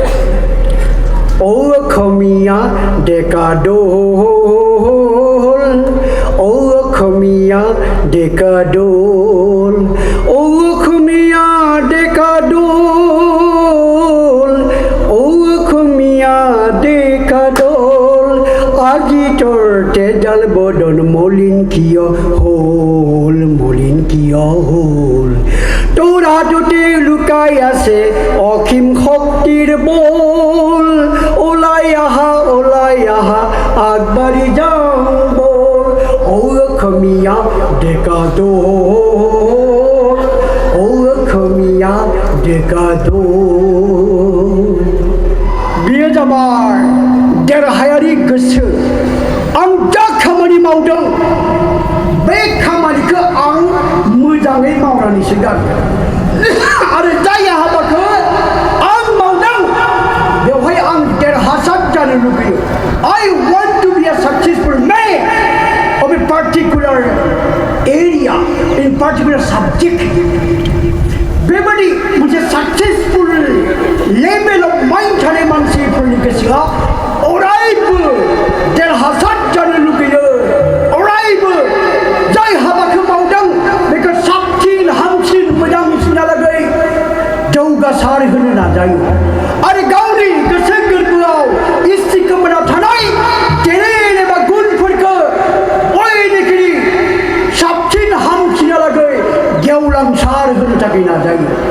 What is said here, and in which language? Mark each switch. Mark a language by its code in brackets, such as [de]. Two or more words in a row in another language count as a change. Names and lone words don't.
[as] অসমীয়া ডেকাদল অসমীয়া ডেকাদল অসমীয়া ডেকাদল অসমীয়া ডেকাদল আজি তোর তেজাল বদন মলিন কিয় হল তোর হাততে লুকাই আছে অসীম শক্তিৰ বল ওলাই আহা আগবাঢ়ি যাওঁ বল অসমীয়া ডেকাদল অসমীয়া ডেকাদল [brx] बियो जाबाय देरहायारि गोसो आं जा खामानि मावदों बे खामानिखौ आं मोजाङै मावनानैसो गारगोन आरो जाय हाबाखौ आं मावदों बेवहाय आं देरहासार जानो लुबैयो [en] I want to be a successful man of a particular area in particular subject [brx] बेबादि मोनसे [en] successful level of mind [brx] थानाय मानसिफोरनि गोसोआ अरायबो देरहासार जानो लुगैयो अरायबो जाय हाबाखौ मावदों बेखौ साबसिन हामसिन मोजांसिनहालागै जौगासार होनो नाजायो आरो गावनि गोसो गोरबोआव इस्थिखोमाना थानाय टेलेन्ट एबा गुनफोरखौ बयनिख्रुइ साबसिन हामसिनहालागै गेवलांसार होनो थाखाय नाजायो